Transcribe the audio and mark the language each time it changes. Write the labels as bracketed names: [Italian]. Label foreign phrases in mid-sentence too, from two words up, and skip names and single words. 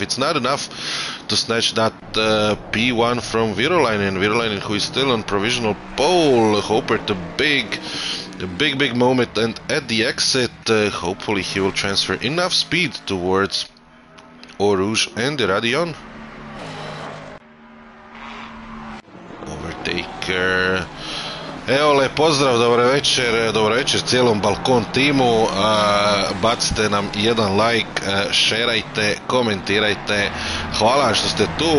[English] It's not enough to snatch that P1 from Virolainen. Virolainen, who is still on provisional pole. Hupert, the big moment, and at the exit, hopefully he will transfer enough speed towards Oruž and Radion. Overtaker. [Croatian] Evo, lep pozdrav, dobro večer cijelom Balkan timu. Bacite nam jedan like, šerajte, komentirajte. Hvala što ste tu.